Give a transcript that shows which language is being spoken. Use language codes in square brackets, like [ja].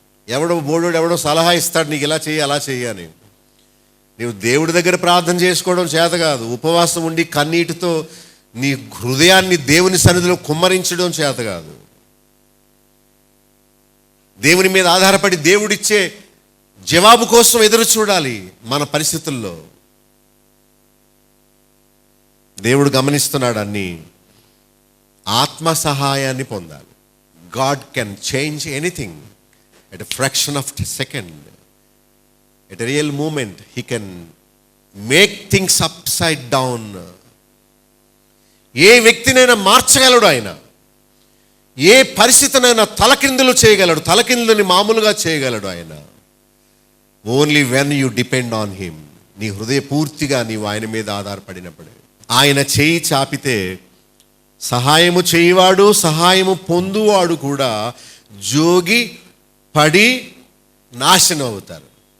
[te] ఎవడో సలహా ఇస్తాడు నీకు ఇలా చెయ్యి అలా చెయ్యి అని. నీవు దేవుడి దగ్గర ప్రార్థన చేసుకోవడం చేత కాదు, ఉపవాసం ఉండి కన్నీటితో నీ హృదయాన్ని దేవుని సన్నిధిలో కుమ్మరించడం చేత కాదు. దేవుని మీద ఆధారపడి దేవుడిచ్చే జవాబు కోసం ఎదురు చూడాలి. మన పరిస్థితుల్లో దేవుడు గమనిస్తున్నాడు అన్ని. ఆత్మ సహాయాన్ని పొందాలి. [en] God can change anything at a fraction of a second. At a real moment, He can make things upside down. [te] ఏ వ్యక్తినైనా మార్చగలడు ఆయన. ఏ పరిస్థితినైనా తలకిందులు చేయగలడు, తలకిందులని మామూలుగా చేయగలడు ఆయన. [en] Only when you depend on him. [te] నీ హృదయ పూర్తిగా నీవు ఆయన మీద ఆధారపడినప్పుడే. ఆయన చేయి చాపితే సహాయము చేయువాడు సహాయము పొందువాడు కూడా జోగి పడి నాశనం అవుతారు.